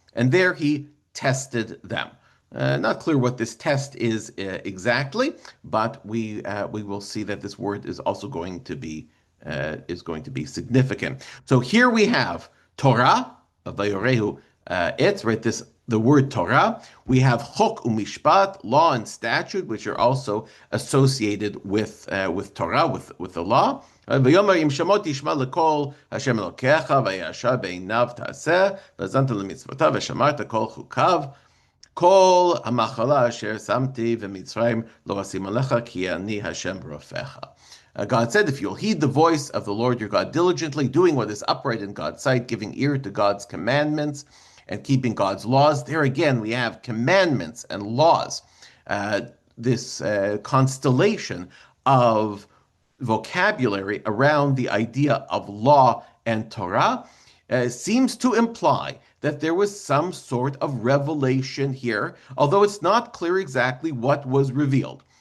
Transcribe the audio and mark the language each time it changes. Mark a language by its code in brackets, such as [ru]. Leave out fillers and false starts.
[en] And there he tested them. Not clear what this test is exactly, but we will see that this word is also going to be significant. So here we have Torah, vayorehu etz, right? The word Torah. We have chok u'mishpat, law and statute, which are also associated with Torah, with the law. [he] ויאמר אם שמות תשמע לכל השם אלוקיך וישר בעיניו תעשה והאזנת למצוותיו ושמרת כל חוקיו כל המחלה אשר שמתי במצרים לא אשים עליך כי אני השם רופאך. [en] God said, if you'll heed the voice of the Lord your God diligently, doing what is upright in God's sight, giving ear to God's commandments, and keeping God's laws. There again, we have commandments and laws. This constellation of vocabulary around the idea of law and Torah seems to imply that there was some sort of revelation here, although it's not clear exactly what was revealed.